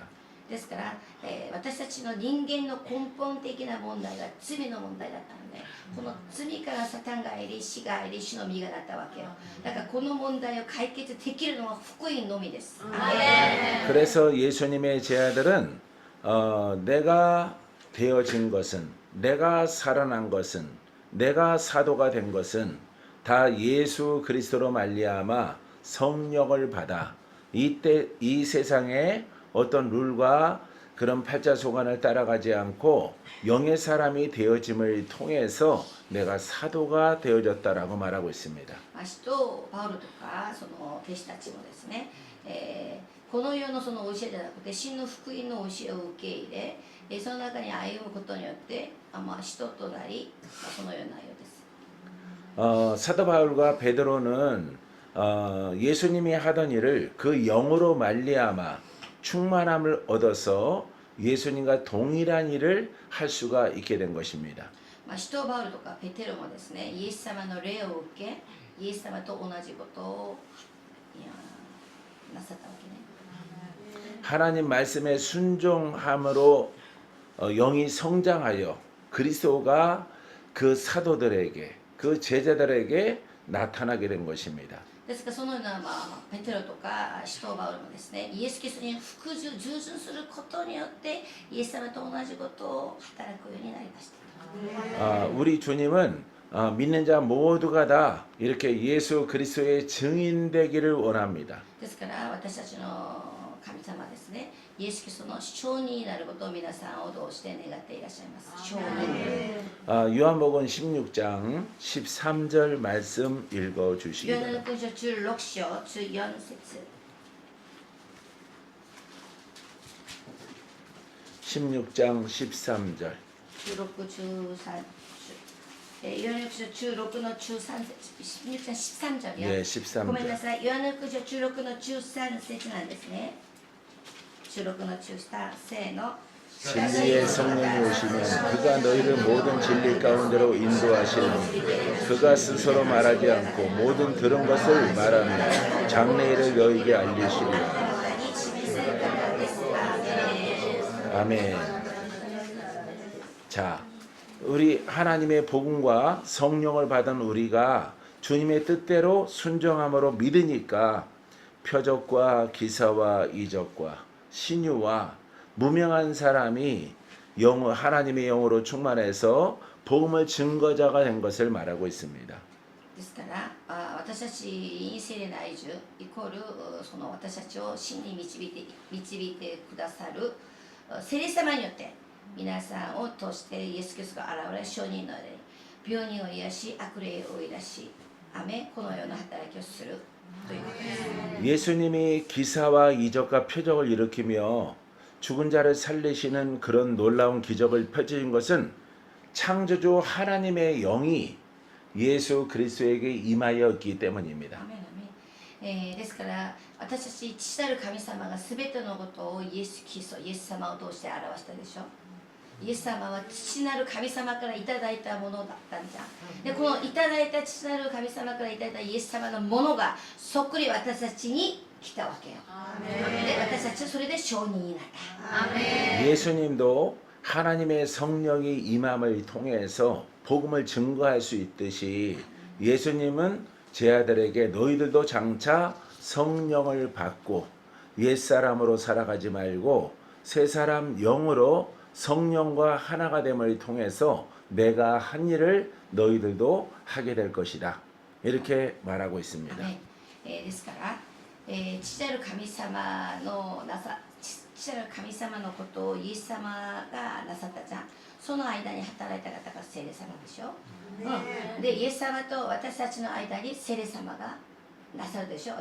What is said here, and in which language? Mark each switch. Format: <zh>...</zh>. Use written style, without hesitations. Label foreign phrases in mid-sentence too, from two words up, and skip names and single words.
<ja>ですから、私たちの人間の根本的な問題が罪の問題だったのでこの罪からサタンが入り死が入り主の実がなったわけよだからこの問題を解決できるのは福音のみです</ja> <ko>그래서 예수님의 제자들은 내가 되어진 것은 내가 살아난 것은 내가 사도가 된 것은 다 예수 그리스도로 말미암아 성령을 받아 이때 이 세상에 어떤 룰과 그런 팔자소관을 따라가지 않고 영의 사람이 되어짐을 통해서 내가 사도가 되어졌다라고 말하고 있습니다.</ko> <ja>使徒パウロとかその弟子たちもですね、この世のその教えじゃなくて真の福音の教えを受け入れ、その中に歩むことによって使徒となり、そのような内容です。</ja> <ko>사도 바울과 베드로는 예수님이 하던 일을 그 영으로 말미암아 충만함을 얻어서 예수님과 동일한 일을 할 수가 있게 된 것입니다.</ko> <ja>使徒パウロとかペテロもですね、イエス様の霊を受け、イエス様と同じことをなさったわけね。</ja> <ko>하나님 말씀에 순종함으로 영이 성장하여 그리스도가 그 사도들에게 그 제자들에게 나타나게 된 것입니다.</ko> <ja>ですからそのような、ペテロとか使徒パウロもですねイエス・キリストに従順することによってイエス様と同じことを働くようになりました。</ja> <ko>우리 주님은 믿는 자 모두가 다 이렇게 예수 그리스도의 증인되기를 원합니다.</ko> <ja>ですから私たちの神様はですねイエス・キリストの証人になることを皆さんをどうして願っていらっしゃいます。証人。</ja> <ko>요한복음 16장 13절 말씀 읽어</ko> <ja>ヨ</ja> <ko>주시기</ko> <ja>ハネの</ja> <ko>바랍니다.</ko> <ja>福音書16章14節</ja> <ko>16장 13절</ko> <ja>16、13 ヨハネの福音書16の13節16章13章よ。</ja> <ko>네, 13절</ko> <ja>ごめんなさい。ヨハネの福音書16の13節なんですね。16の13せーの。</ja> <ko>진리의 성령이 오시면 그가 너희를 모든 진리 가운데로 인도하시리니 그가 스스로 말하지 않고 모든 들은 것을 말하며 장래일을 너희에게 알리시리라. 아멘. 자, 우리 하나님의 복음과 성령을 받은 우리가 주님의 뜻대로 순종함으로 믿으니까 표적과 기사와 이적과 신유와 무명한 사람이 하나님의 영으로 충만해서 복음의 증거자가 된 것을 말하고 있습니다.</ko> <ja>ですから私たちに聖霊内住イコールその私たちを真に導いてくださる聖霊様によって皆さんを通してイエス・キリストが現れ証人の霊病人を癒し悪霊を追い出しこのような働きをするということです。</ja> <ko>예수님이 기사와 이적과 표적을 일으키며 죽은 자를 살리시는 그런 놀라운 기적을 펼친 것은 창조주 하나님의 영이 예수 그리스도에게 임하였기 때문입니다.</ko> <ja>アメンアメンですから私たち父なる神様が全てのことをイエス・キリストイエス様を通して表したでしょ。イエス様は父なる神様からいただいたものだったんじゃん。でこのいただいた父なる神様からいただいたイエス様のものがそっくり私たちに来たわけよ。で私たちはそれで証人になった。</ja> <ko>예수님도 하나님의 성령이 임함을 통해서 복음을 증거할 수 있듯이 예수님은 제 아들에게 너희들도 장차 성령을 받고 옛사람으로 살아가지 말고 새사람 영으로 성령과 하나가 됨을 통해서 내가 한 일을 너희들도 하게 될 것이다. 이렇게 말하고 있습니다.</ko> <ja>ですから、父なる神様の父なる神様のことをイエス様がなさったじゃん。その間に働いた方が聖霊様でしょ。でイエス様と私たちの間に聖霊様がなさるでしょ。</ja>